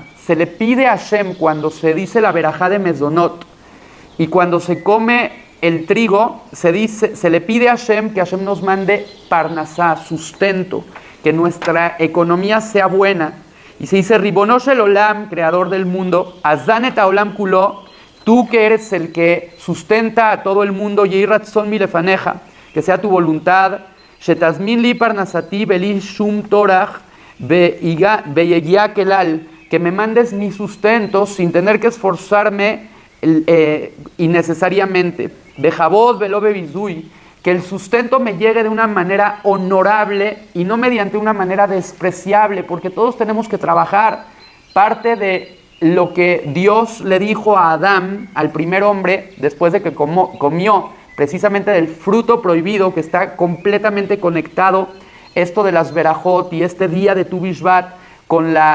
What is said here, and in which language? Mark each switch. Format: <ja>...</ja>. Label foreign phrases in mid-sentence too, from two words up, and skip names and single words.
<es>Se le pide a Hashem cuando se dice la verajá de Mezonot y cuando se come el trigo, se le pide a Hashem que Hashem nos mande parnasá, sustento, que nuestra economía sea buena. Y se dice,</es> <he>רבונו של עולם,</he> <es>creador del mundo,</es> <he>הזן את העולם כולו,</he> <es>tú que eres el que sustenta a todo el mundo,</es> <he>יהי רצון מלפניך,</he> <es>que sea tu voluntad,</es> <he>שתזמין לי פרנסתי בלי שום טורח ביגיעה כלל,</he> <es>que me mandes mi sustento sin tener que esforzarme innecesariamente.</es> <he>בכבוד ולא בבזוי,</he> <es>que el sustento me llegue de una manera honorable y no mediante una manera despreciable, porque todos tenemos que trabajar. Parte de lo que Dios le dijo a Adán, al primer hombre, después de que comió precisamente del fruto prohibido, que está completamente conectado esto de las verajot y este día de Tu Bishvat con</es>